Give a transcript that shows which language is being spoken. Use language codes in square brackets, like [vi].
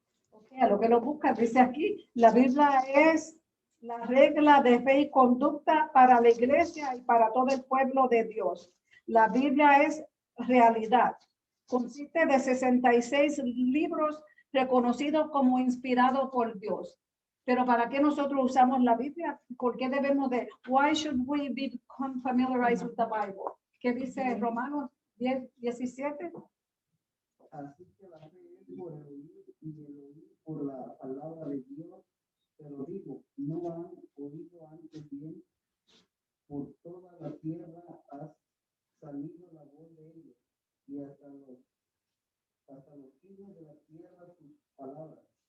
[es] Okay, a lo que lo busca, dice aquí, la Biblia es la regla de fe y conducta para la iglesia y para todo el pueblo de Dios. La Biblia es realidad. Consiste de 66 libros reconocido como inspirado por Dios. Pero ¿para qué nosotros usamos la Biblia? ¿Por qué debemos de? [en] Why should we become familiarized with the Bible? [es] ¿Qué dice Romanos 10:17? Así que la fe es por el oír y el oír por la palabra de Dios. Pero digo, no han oído antes bien, por toda la tierra ha salido la voz de ellos, y hasta los fines de la tierra sus palabras.